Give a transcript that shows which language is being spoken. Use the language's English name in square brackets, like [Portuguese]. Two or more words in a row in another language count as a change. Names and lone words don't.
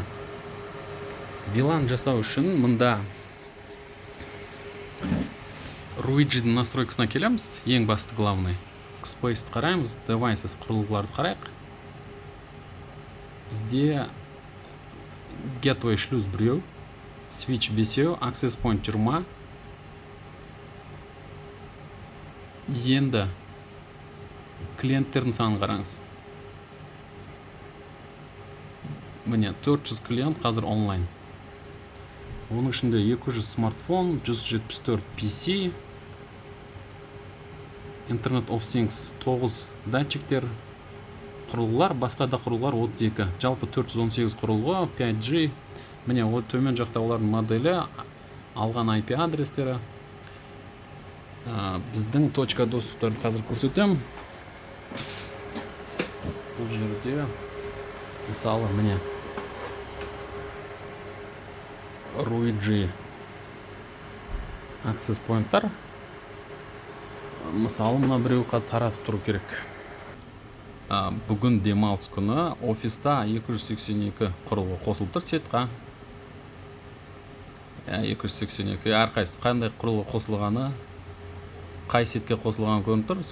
[Kazakh] VLAN жасау үшін мында RUI-дің настройкасына келеміз. Ең басты главный. Space'ді қараймыз, devices құрылғыларды қарайық. Бізде gateway шлюз біреу, [English] switch 5, access point 20. [Kazakh] Енді клиенттердің санын қараңыз. Міне 400 клиент қазір онлайн. Оның ішінде 200 смартфон, 174 PC, [English] Internet of Things [Kazakh] 9 датчиктер, құрылғылар, басқа да құрылғылар 32. Жалпы 418 құрылғы, 5G. Міне төмен жақта олардың моделі, алған IP адрестері. Біздің [Russian] точка доступтарды [Kazakh] қазір көрсетем. Бұл жерде мысалы міне RUI [English] access point-тар. [Kazakh] Мысалы мына біреу қазір таратып тұру керек. Бүгін демалыс күні офиста 282 құрылғы қосылып тұр сетқа. 282 әрқайсысы қандай құрылғы қосылғаны, қай сетке қосылған көрініп тұр.